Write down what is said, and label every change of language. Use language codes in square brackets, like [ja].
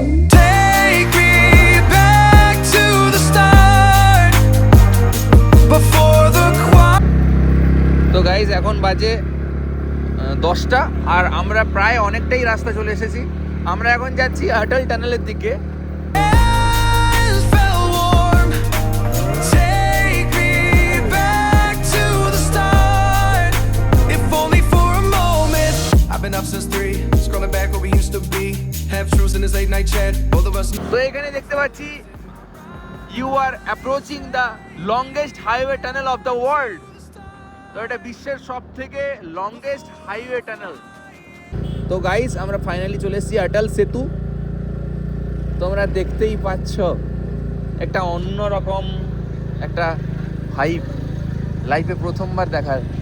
[en] Take me back to the start, before the quiet. [bn] তো guys এখন বাজে 10টা আর আমরা প্রায় অনেকটাই রাস্তা চলে এসেছি। আমরা এখন যাচ্ছি অটল টানেলের দিকে। [en] Hands felt warm. Take me back to the start, if only for a moment. I've been up since 3, scrolling back where we used to be. Half truths in this late night chat. Both of us. [bn] তো এখানে দেখতে পাচ্ছি [en] You are approaching the longest highway tunnel of the world. [bn] তো এটা বিশ্বের সব থেকে longest highway tunnel. তো গাইস আমরা ফাইনালি চলে এসেছি অটল সেতু। তোমরা দেখতেই পাচ্ছ একটা অন্যরকম একটা ভাইব, লাইফে প্রথমবার দেখার।